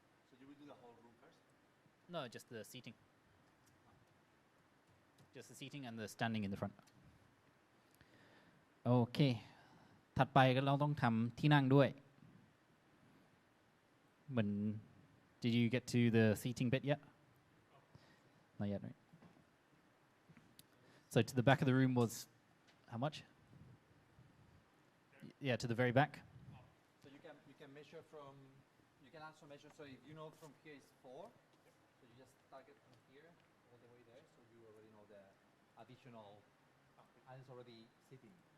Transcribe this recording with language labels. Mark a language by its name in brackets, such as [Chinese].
[English] So you will do the whole room first? No just the seating and the standing in the front [Thai] โอเคถัดไปก็เราต้องทำที่นั่งด้วยเหมือน [English] Did you get to the seating bit yet? Not yet, right? So to the back of the room was how much? Yeah, to the very back. So you can measure from, you can also measure, so if you know from here is 4, so you just target from here all the way there, so you already know the additional, and it's already sitting.